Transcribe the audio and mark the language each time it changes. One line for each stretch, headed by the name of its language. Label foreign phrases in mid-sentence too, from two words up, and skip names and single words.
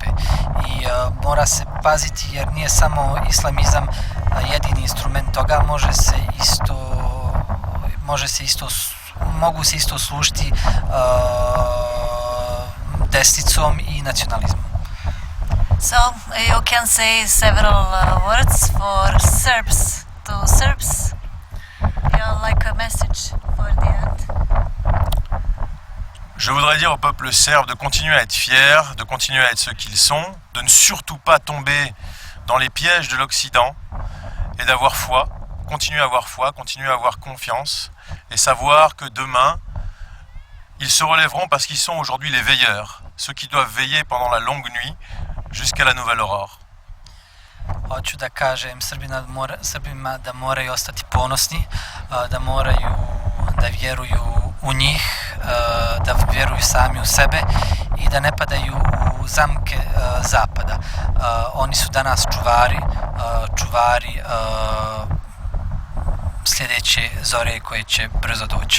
Serbian: I mora se paziti jer nije samo islamizam jedini instrument toga, mogu se isto služiti desnicom i nacionalizmom.
English: So you can say several words for Serbs to Serbs. Like a message for the end.
French: Je voudrais dire au peuple serbe de continuer à être fier, de continuer à être ce qu'ils sont, de ne surtout pas tomber dans les pièges de l'Occident et d'avoir foi, continuer à avoir confiance et savoir que demain, ils se relèveront parce qu'ils sont aujourd'hui les veilleurs, ceux qui doivent veiller pendant la longue nuit jusqu'à la nouvelle aurore.
Serbian: Hoću da kažem Srbima da moraju ostati ponosni, da moraju da vjeruju u njih, da vjeruju sami u sebe i da ne padaju u zamke zapada. Oni su danas čuvari sljedeće zore koje će brzo doći.